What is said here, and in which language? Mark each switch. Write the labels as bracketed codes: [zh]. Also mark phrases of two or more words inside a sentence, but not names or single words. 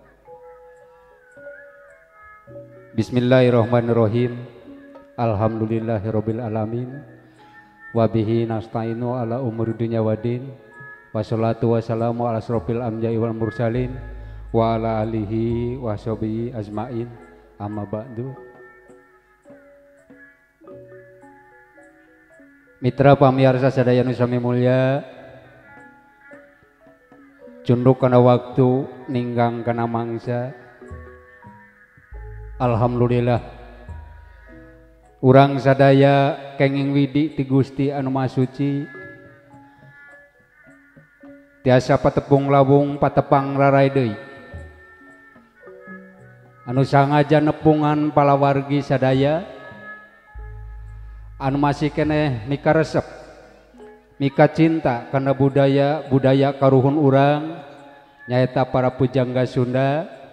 [ar] بسم الله الرحمن الرحيم. الحمد لله رب العالمين. وبه نستعين على أمور الدنيا والدين. والصلاة والسلام على أشرف الأنبياء والمرسلين وعلى آله وصحبه أجمعين. أما بعد. [su] Mitra pamirsa sadaya nu sami mulya, cunduk kana waktu ninggang kana mangsa. Alhamdulillah urang sadaya kenging widi ti Gusti anu Maha Suci, tiasa patepung lawung patepang rarai deui, anu sangaja nepungan palawargi sadaya anu masih keneh mika resep mika cinta karena budaya karuhun urang nyaeta para pujangga Sunda.